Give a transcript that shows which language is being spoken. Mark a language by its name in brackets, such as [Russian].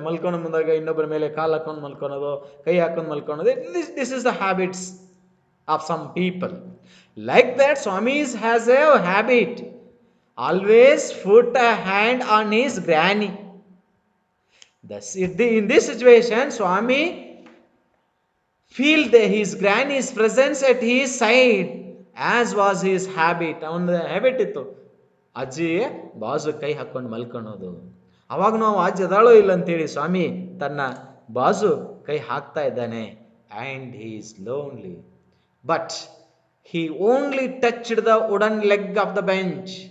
[Kannada] ಮಲ್ಕೊಂಡು ಮುಂದಾಗ ಇನ್ನೊಬ್ಬರ ಮೇಲೆ ಕಾಲು ಹಾಕೊಂಡು ಮಲ್ಕೊಳೋದು, ಕೈ ಹಾಕೊಂಡು ಮಲ್ಕೊಳೋದು. [English] This is the habits of some people. Like that Swami's has a habit, always put a hand on his granny. In this situation, Swami feel his granny's presence at his side as was his habit. [Kannada] ಅವನ habit ಇತ್ತು, ಅಜ್ಜಿ ಬಾಜು ಕೈ ಹಾಕೊಂಡು ಮಲ್ಕೊಳೋದು. ಅವಾಗ ನಾವು ಅಜ್ಜಿ ಅದಾಳೋ ಇಲ್ಲ ಅಂತೇಳಿ ಸ್ವಾಮಿ ತನ್ನ ಬಾಜು ಕೈ ಹಾಕ್ತಾ ಇದ್ದಾನೆ. [English] And he is lonely but he only touched the wooden leg of the bench.